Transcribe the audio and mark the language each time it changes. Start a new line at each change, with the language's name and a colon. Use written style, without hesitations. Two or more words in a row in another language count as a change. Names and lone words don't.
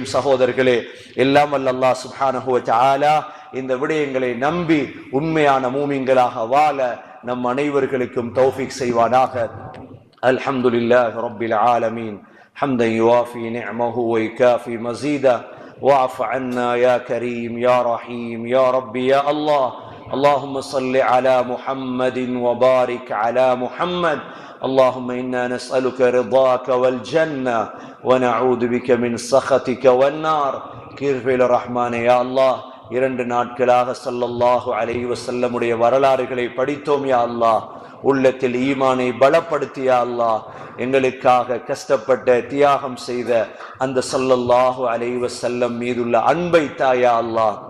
Tamil: சகோதரர்களே, எல்லாம் வல்ல
Arabic: الله سبحانه وتعالى
Tamil: இந்த விடயங்களை நம்பி உண்மையான மூமின்களாக வாழ நம் அனைவர்களுக்கும் தௌஃபீக் செய்வானாக.
Arabic: الحمد لله رب العالمين حمدا يوافي نعمه ويكافئ مزيده واعف عنا يا كريم يا رحيم يا ربي يا الله. اللهم صل على محمد وبارك على محمد. اللهم إنا نسألك رضاك والجنة ونعوذ بك من سخطك والنار.
Tamil: கிருபையுள்ள ரஹ்மானே
Arabic: يا الله,
Tamil: 2 நாட்களாக
Arabic: صلى الله عليه وسلمுடைய
Tamil: வரலாறுகளை படித்தோம்
Arabic: يا الله.
Tamil: உள்ளத்தில் ஈமானை பலப்படுத்தியா அல்லாஹ். எங்களுக்காக கஷ்டப்பட்ட தியாகம் செய்த அந்த
Arabic: صلى الله عليه وسلم
Tamil: மீதுள்ள அன்பை தாயா அல்லாஹ்.